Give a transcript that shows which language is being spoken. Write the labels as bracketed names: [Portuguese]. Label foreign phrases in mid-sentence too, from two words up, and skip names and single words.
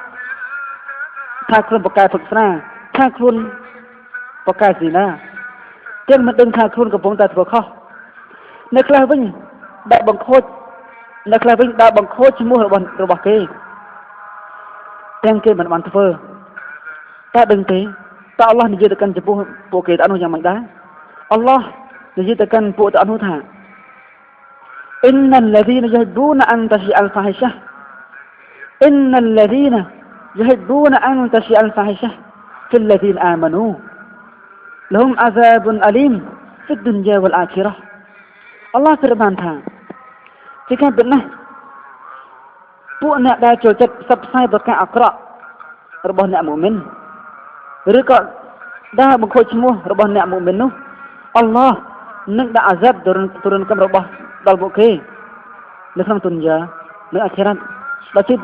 [Khmer] ថាខ្លួនប្រកែព្រឹកស្រាថាខ្លួនប្រកែស៊ីណាទាំងមិនដឹងថាខ្លួនកំពុងតែធ្វើខុសអ្នកខ្លះវិញដាក់បង្ខូចឈ្មោះរបស់គេទាំងគេមិនបានធ្វើតើដឹងទេតើអល់ឡោះនិយាយទៅកាន់ចំពោះពួកគេទាំងនោះយ៉ាងម៉េចដែរអល់ឡោះនិយាយទៅកាន់ពួកទាំងនោះថា [Arabic] إن الذين يحبون أن تشيع الفاحشة في الذين آمنوا لهم عذاب أليم في الدنيا والآخرة [Khmer] អល់ឡោះប្រាប់ថាជាការពិតណាស់ពួកអ្នកដែលចូលចិត្តផ្សព្វផ្សាយប្រការអាក្រក់របស់អ្នកមុអ៊មីនឬក៏ ដែលបង្ខូចឈ្មោះរបស់អ្នកមុអ៊មីននោះអល់ឡោះនឹងដាក់អាហ្សាបទរណកម្មរបស់ដល់ពួកគេនៅក្នុងទុនយ៉ានៅអាខិរ៉ាត់ដែលជា